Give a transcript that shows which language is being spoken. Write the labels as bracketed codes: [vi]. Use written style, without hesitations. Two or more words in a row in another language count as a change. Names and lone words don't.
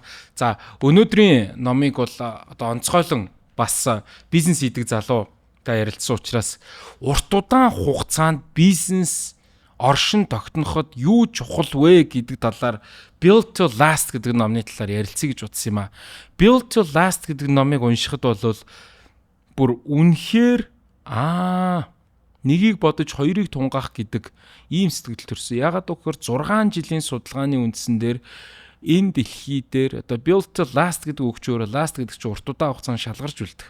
[mn] За өнөөдрийн номыг бол одоо онцгойлон бас бизнес хийдэг залуутай ярилцсан учраас урт удаан хугацаанд бизнес оршин тогтноход юу чухал вэ гэдэг талаар Build to Last гэдэг номны талаар ярилцъя гэж утсан юм а. Build to Last гэдэг номыг уншихад бол бүр үнэхээр нэгийг бодож хоёрыг тунгаах гэдэг ийм сэтгэл төрсөн. Ягаад гэвэл 6 жилийн судалгааны үндсэн дээр энэ дэлхий дээр одоо Build to Last гэдэг өгчөөр last гэдэг чинь урт удаан хугацаанд шалгарч үлдэх.